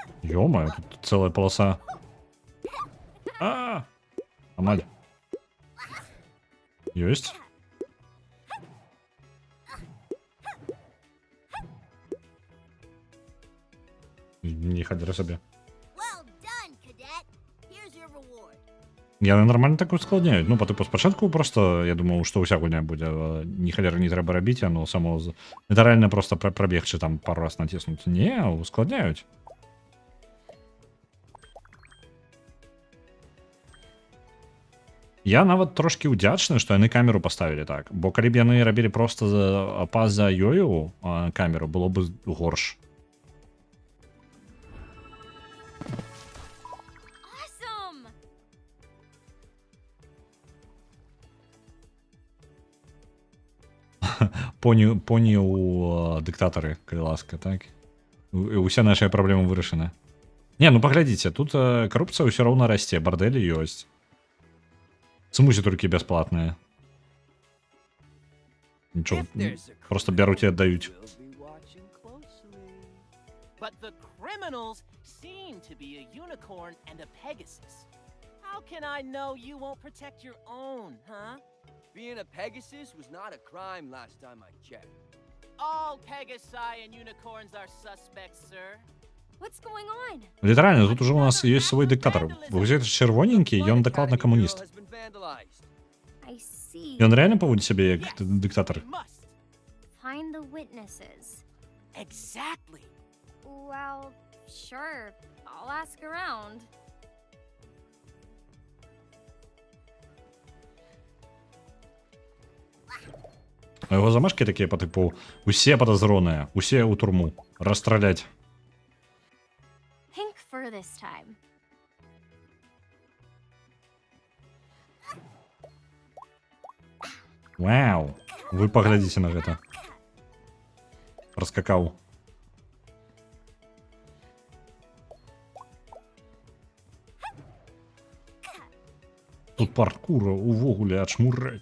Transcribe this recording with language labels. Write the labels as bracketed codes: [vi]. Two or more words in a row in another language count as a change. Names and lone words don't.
[ru] Ё-моё, тут целая полоса. Амаль. Есть. Ніхера собі. [en] Well done, cadet. Here's your reward. [be] Яны нормально так ускладняють. [uk] Ну, типу, спочатку просто, я думав, що уся гульня буде, ні халера не треба робити, воно само... Це реально просто пробіг, чи там пару раз натиснути. Ні, ускладняють. [be] Я нават трошки удзячны, што яны камеру паставілі так. Бо калі б яны рабілі просто па-за ёю камеру, было бы горш. [en] Awesome! [be] Поні у дыктатары, калі ласка, так? Усе нашыя праблемы вырашаны. Не, ну паглядзіце, тут карупцыя ўсё роўна расце, бардэлі ёсць. Смузі толькі бясплатныя. Нічого, просто бяруць і аддаюць. [en] But the criminals seem to be a unicorn and a pegasus. How can I know you won't protect your own, huh? Being a Pegasus was not a crime last time I checked. All Pegasi and unicorns are suspects, sir. What's going on? [be] Літаральна, тут уже у нас ёсць свой дыктатар. Выглядае чырвоненькі, ён дакладна камуніст. [en] I see. [be] Ён рэальна паводзіць сябе як дыктатар. [en] We must. Find the witnesses. Exactly. Well, sure. I'll ask around. [be] А яго замашкі такія па тыпу усе падазроныя, усе ў турму, расстраляць. [en] Pink fur this time. [be] Вау, вы паглядзіце на гэта. Раскакаў. Тут паркура увогуле ачмурэць.